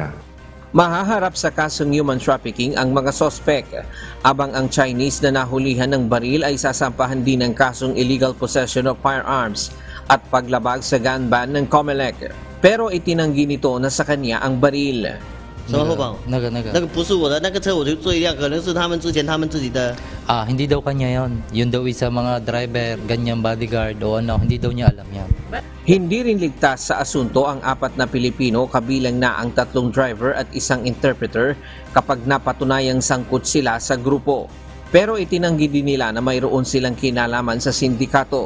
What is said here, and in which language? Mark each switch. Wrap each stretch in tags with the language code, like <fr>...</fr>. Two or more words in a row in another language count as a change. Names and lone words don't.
<tl>Mahaharap sa kasong</tl> <en>human trafficking</en> <tl>ang mga sospek, abang ang Chinese na nahulihan ng baril ay sasampahan din ng kasong</tl> <en>illegal possession of firearms</en> <tl>at paglabag sa</tl> <en>gun ban</en> <tl>ng COMELEC. Pero itinanggi nito na sa kanya ang baril.</tl> <zh>什么后方？那个不是我的，那个车我就坐一辆，可能是他们之前他们自己的。</zh> <tl>Hindi daw kanya yon. Yun daw isa mga driver, ganyang bodyguard o ano, hindi daw niya alam yan. Hindi rin ligtas sa asunto ang 4 na Pilipino kabilang na ang 3 driver at isang interpreter kapag napatunayang sangkot sila sa grupo. Pero itinanggi din nila na mayroon silang kinalaman sa sindikato.</tl>